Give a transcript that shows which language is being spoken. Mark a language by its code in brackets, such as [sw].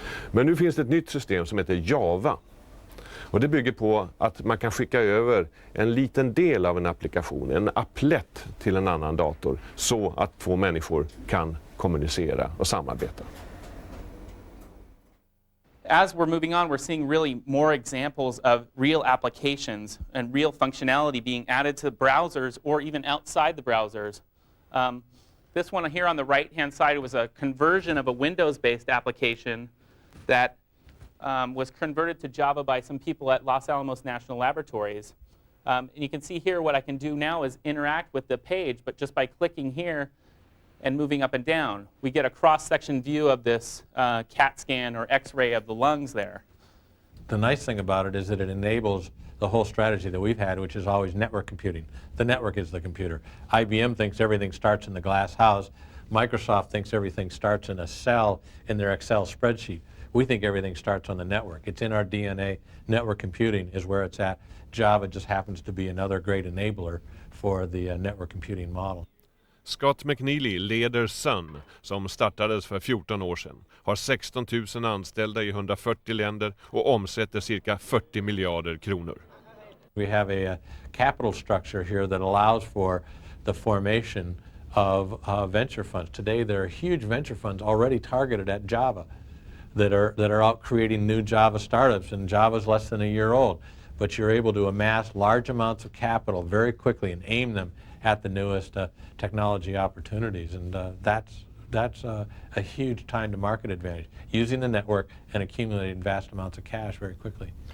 [sv] Men nu finns det ett nytt system som heter Java. Och det bygger på att man kan skicka över en liten del av en applikation, en applet till en annan dator så att två människor kan kommunicera och samarbeta. [en] As we're moving on, we're seeing really more examples of real applications and real functionality being added to browsers or even outside the browsers. This one here on the right-hand side was a conversion of a Windows-based application that was converted to Java by some people at Los Alamos National Laboratories. And you can see here what I can do now is interact with the page, but just by clicking here and moving up and down, we get a cross-section view of this CAT scan or X-ray of the lungs there. The nice thing about it is that it enables the whole strategy that we've had, which is always network computing. The network is the computer. IBM thinks everything starts in the glass house, Microsoft thinks everything starts in a cell in their Excel spreadsheet. We think everything starts on the network. It's in our DNA. Network computing is where it's at. Java just happens to be another great enabler for the network computing model. [sv] Scott McNeely leder Sun, som startades för 14 år sedan, har 16 000 anställda i 140 länder och omsätter cirka 40 miljarder kronor. [en] We have a capital structure here that allows for the formation of venture funds. Today there are huge venture funds already targeted at Java that are out creating new Java startups, and Java's less than a year old. But you're able to amass large amounts of capital very quickly and aim them at the newest technology opportunities, and that's a huge time to market advantage, using the network and accumulating vast amounts of cash very quickly.